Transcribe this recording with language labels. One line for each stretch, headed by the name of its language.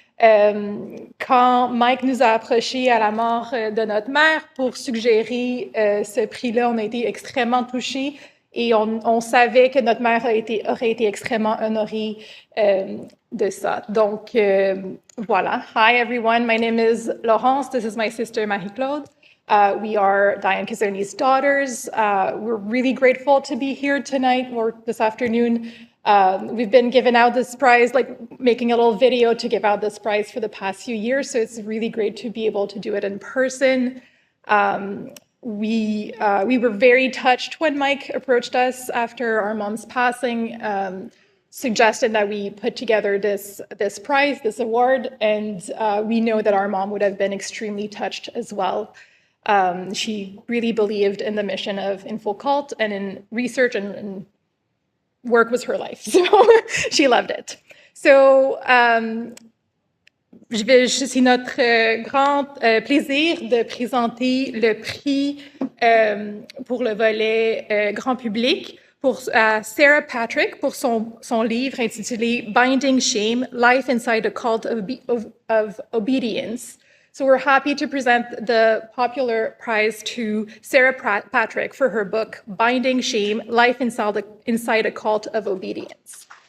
French: Quand Mike nous a approchés à la mort de notre mère pour suggérer ce prix-là, on a été extrêmement touchés et on savait que notre mère aurait été extrêmement honorée de ça. Donc, voilà.
English: Hi, everyone. My name is Laurence. This is my sister, Marie-Claude. We are Dianne Casoni's daughters. We're really grateful to be here tonight or this afternoon. We've been giving out this prize, like making a little video to give out this prize for the past few years, so it's really great to be able to do it in person. We were very touched when Mike approached us after our mom's passing, suggested that we put together this prize, this award, and we know that our mom would have been extremely touched as well. She really believed in the mission of Info-Cult and in research, and work was her life, so she loved it.
French: So, c'est notre grand plaisir de présenter le prix pour le volet grand public à Sarah Patrick pour son livre intitulé Binding Shame, Life Inside a Cult of Obedience.
English: So we're happy to present the popular prize to Sarah Patrick for her book, Binding Shame, Life Inside a Cult of Obedience.